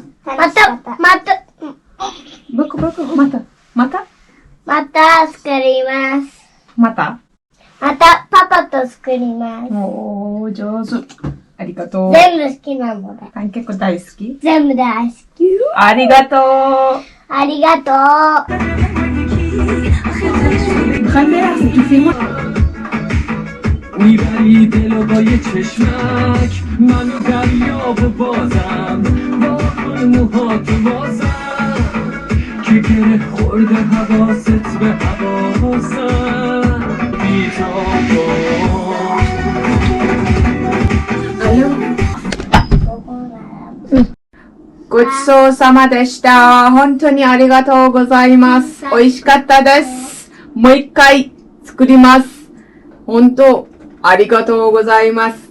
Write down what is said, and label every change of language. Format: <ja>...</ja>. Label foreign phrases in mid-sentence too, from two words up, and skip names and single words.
<ja>また作ります。またパパと作ります。おー、上手。ありがとう。全部好きなので。パンケーキ大好き？全部大好き。ありがとう。ありがとう。</ja> <fa>میبری دلو با یه چشمک منو دریاب و بازم با موهات بازم که گره خورده حواست به حواسم بی تو</fa> <ja>ごちそうさまでした。本当にありがとうございます。美味しかったです。もう一回作ります。本当ありがとうございます。</ja>